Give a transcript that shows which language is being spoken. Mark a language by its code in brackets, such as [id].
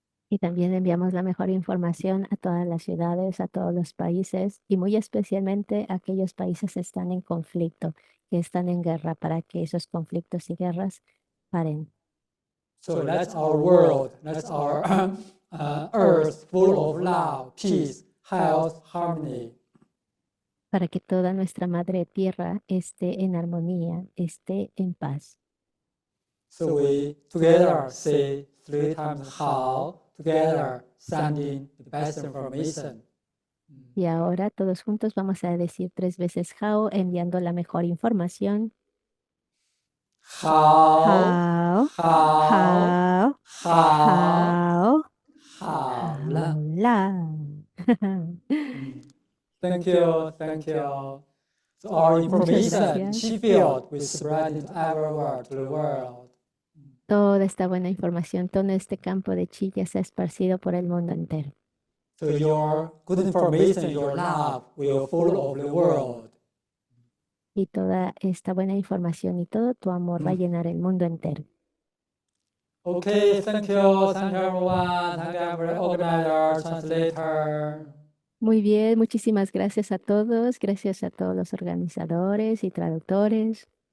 [es] Y también enviamos la mejor información a todas las ciudades, a todos los países y muy especialmente a aquellos países que están en conflicto, que están en guerra, para que esos conflictos y guerras paren. [en] So that's our world, that's our earth full of love, peace, health, harmony. [es] Para que toda nuestra madre tierra esté en armonía, esté en paz. [en] So we together say 3 times how, together sending the best information. [es] Y ahora todos juntos vamos a decir 3 veces Hao, enviando la mejor información. [zh] How, Hao, how, Hao, how, Hao, how. La. [en] Thank you, thank you. So our information, [es] gracias. [en] Qi field, we spread it everywhere to the world. [es] Toda esta buena información, todo este campo de chi ya se ha esparcido por el mundo entero. [en] So your good information, your love will follow the world. [es] Y toda esta buena información y todo tu amor va a llenar el mundo entero. [en] Okay, thank you everyone, thank you every organizer, translator. [es] Muy bien, muchísimas gracias a todos los organizadores y traductores.